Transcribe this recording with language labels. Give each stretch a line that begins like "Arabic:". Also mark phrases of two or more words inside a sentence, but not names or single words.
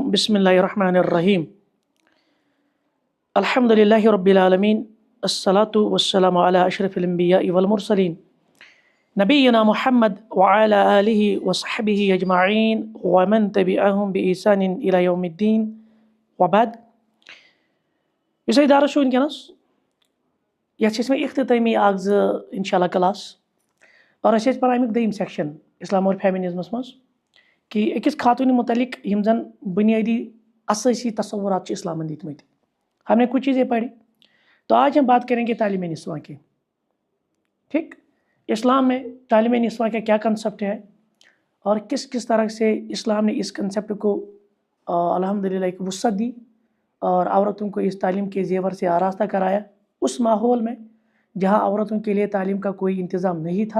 Arabic: بسم الله الرحمن الرحيم. الحمد لله رب العالمين. الصلاة والسلام على أشرف الأنبياء والمرسلين نبينا محمد وعلى آله وصحبه أجمعين ومن تبعهم بإحسان إلى يوم الدين وبعد.
Kashmiri: इस इदारस छु वनकस यथ इख्तितामी इंशाल्लाह क्लास और अस पढ़ा अमिक दयिम सेक्शन इस्लाम और फेमिनिज्मस मज कि अकिस खातून मुतलिक यम जन बुनियादी असासी तसव्वुरात इस्लाम दितमत।
Hindi: हमने कुछ चीज़ें पढ़ी, तो आज हम बात करेंगे तालीम निस्वा की। ठीक, इस्लाम में तालीम निस्वा का क्या कंसेप्ट है और किस किस तरह से इस्लाम ने इस कंसेप्ट को अल्हम्दुलिल्लाह एक वुसअत दी और औरतों को इस तालीम के जेवर से आरास्ता कराया उस माहौल में जहाँ औरतों के लिए तालीम का कोई इंतज़ाम नहीं था।